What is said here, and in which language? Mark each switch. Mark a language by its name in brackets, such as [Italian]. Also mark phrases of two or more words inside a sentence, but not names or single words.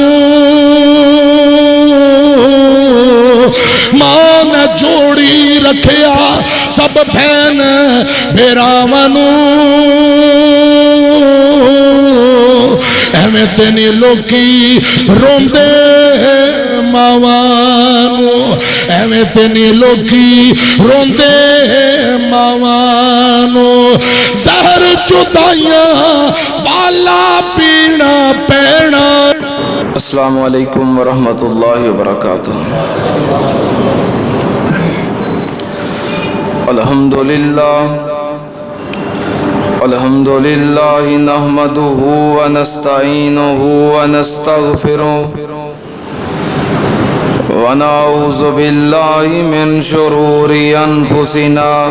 [Punjabi] ماں نے جوڑی رکھیا سب بھین بھراواں نوں ایویں تینی لوکی روندے ماواں نوں ایویں تینی لوکی روندے ماواں نوں زہر جدائیاں والا پینا پینا. [Arabic] السلام عليكم ورحمة الله وبركاته. الحمد لله نحمده ونستعينه ونستغفره ونعوذ بالله من شرور أنفسنا